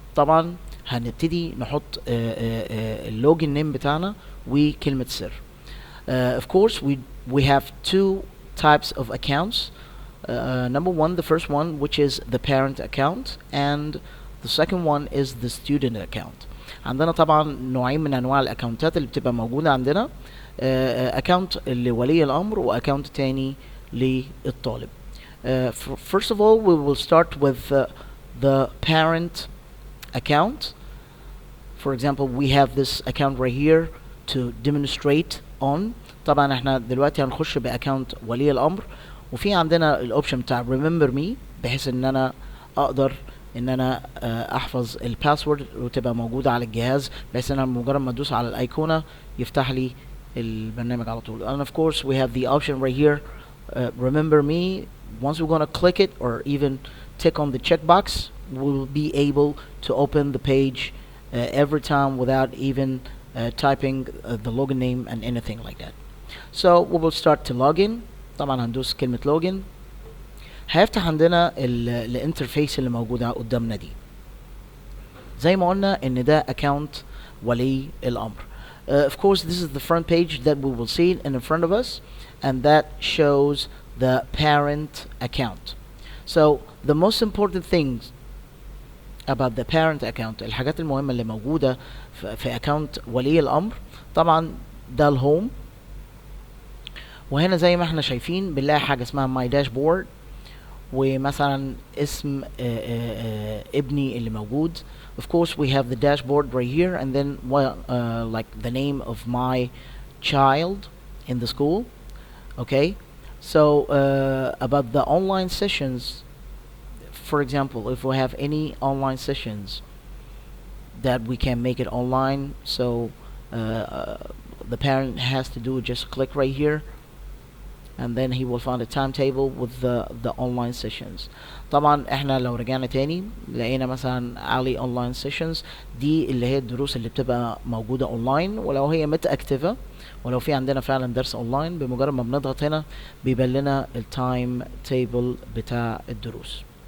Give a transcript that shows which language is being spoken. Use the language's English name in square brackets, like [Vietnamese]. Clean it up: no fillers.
[Arabic] طبعا هنبتدي نحط اللوجن نيم بتاعنا وكلمة سر. [English] Of course we have two types of accounts. Number one, the first one, which is the parent account, and the second one is the student account. [Arabic] عندنا طبعا نوعين من انواع الاكونتات اللي بتبقى موجودة عندنا. account لولي الامر واكونت تاني للطالب. [English] First of all we will start with the parent account. For example we have this account right here to demonstrate on. [Arabic] طبعا احنا دلوقتي هنخش باكونت ولي الامر وفي عندنا الاوبشن بتاع remember me بحيث ان انا اقدر ان انا احفظ الباسورد وتبقى موجوده على الجهاز بحيث ان انا مجرد ما ادوس على الايقونه يفتح لي البرنامج على طول. [English] And of course we have the option right here remember me. Once we're gonna click it or even tick on the checkbox we'll be able to open the page every time without even typing the login name and anything like that. So we will start to log in. [Arabic] طبعا هندوس كلمة login. هيفتح عندنا الانترفيس اللي موجودة قدامنا دي. زي ما قلنا ان ده account ولي الامر. [English] Of course this is the front page that we will see in front of us and that shows the parent account. So the most important things about the parent account, [Arabic] الحاجات المهمة اللي موجودة في account ولي الامر طبعا ده الهوم. وهنا زي ما احنا شايفين بنلاقي حاجة اسمها my dashboard ومثلا اسم ابني اللي موجود. [English] Of course we have the dashboard right here and then like the name of my child in the school. Okay, so about the online sessions, for example if we have any online sessions that we can make it online, so the parent has to do just click right here and then he will find a timetable with the online sessions. [Arabic] طبعا احنا لو رجعنا تاني لقينا مثلا علي online sessions دي اللي هي الدروس اللي بتبقى موجودة online ولو هي متأكتفة ولو في عندنا فعلا درس online بمجرد ما بنضغط هنا بيبان لنا التايم تيبل بتاع الدروس.